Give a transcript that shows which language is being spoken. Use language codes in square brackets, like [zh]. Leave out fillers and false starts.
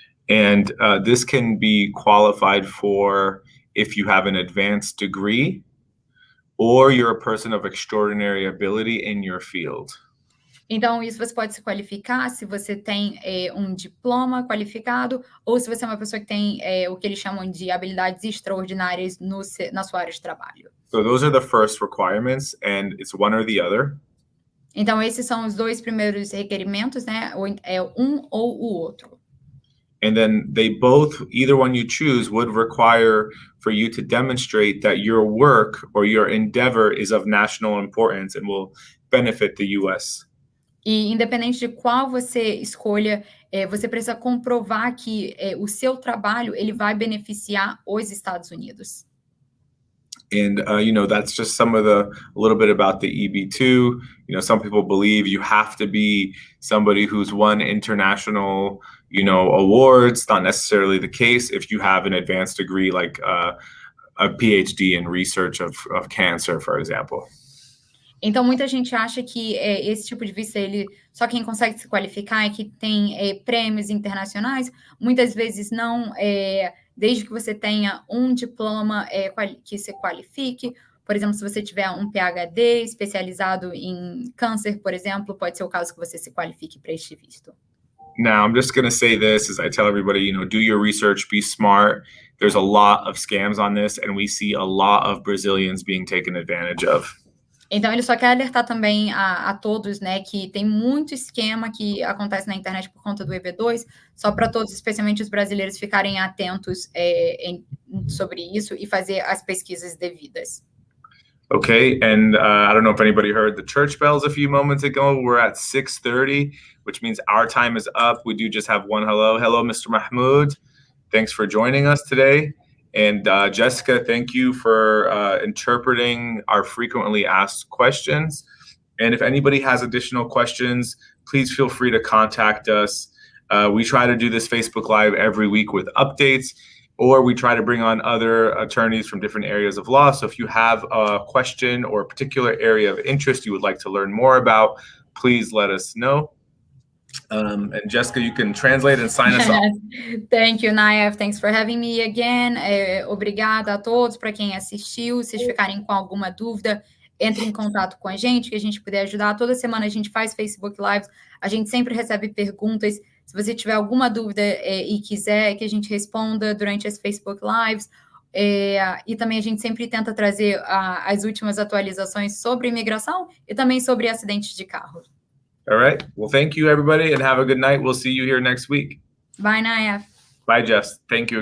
[en] And this can be qualified for if you have an advanced degree or you're a person of extraordinary ability in your field. [pt] Então, isso você pode se qualificar se você tem um diploma qualificado ou se você é uma pessoa que tem o que eles chamam de habilidades extraordinárias na sua área de trabalho. [en] So those are the first requirements, and it's one or the other. [pt] Então, esses são os dois primeiros requerimentos, né? É um ou o outro. [en] And then they both, either one you choose, would require for you to demonstrate that your work or your endeavor is of national importance and will benefit the U.S. [pt] E independente de qual você escolha, você precisa comprovar que o seu trabalho ele vai beneficiar os Estados Unidos. [en] And, that's just a little bit about the EB2. Some people believe you have to be somebody who's won international, awards. Not necessarily the case if you have an advanced degree like a PhD in research of cancer, for example. [pt] Então, muita gente acha que esse tipo de visto, só quem consegue se qualificar é que tem prêmios internacionais. Muitas vezes não, desde que você tenha um diploma que se qualifique. Por exemplo, se você tiver um PhD especializado em câncer, por exemplo, pode ser o caso que você se qualifique para este visto. [en] Now, I'm just going to say this as I tell everybody, do your research, be smart. There's a lot of scams on this, and we see a lot of Brazilians being taken advantage of. [pt] Então, ele só quer alertar também a todos, né, que tem muito esquema que acontece na internet por conta do EB2, só para todos, especialmente os brasileiros, ficarem atentos sobre isso e fazer as pesquisas devidas. [en] Okay, and I don't know if anybody heard the church bells a few moments ago. We're at 6:30, which means our time is up. We do just have one hello. Hello, Mr. Mahmoud. Thanks for joining us today. And Jessica, thank you for interpreting our frequently asked questions. And if anybody has additional questions, please feel free to contact us. We try to do this Facebook Live every week with updates, or we try to bring on other attorneys from different areas of law. So if you have a question or a particular area of interest you would like to learn more about, please let us know. And Jessica, you can translate and sign us off. Thank you, Nayef. Thanks for having me again. [pt] Obrigada a todos, para quem assistiu. Se vocês ficarem com alguma dúvida, entre em contato com a gente, que a gente puder ajudar. Toda semana a gente faz Facebook Lives, a gente sempre recebe perguntas. Se você tiver alguma dúvida e quiser que a gente responda durante as Facebook Lives, e também a gente sempre tenta trazer as últimas atualizações sobre imigração e também sobre acidentes de carro. [en] All right. Well, thank you, everybody, and have a good night. We'll see you here next week. Bye, Nayef. Bye, Jess. Thank you again.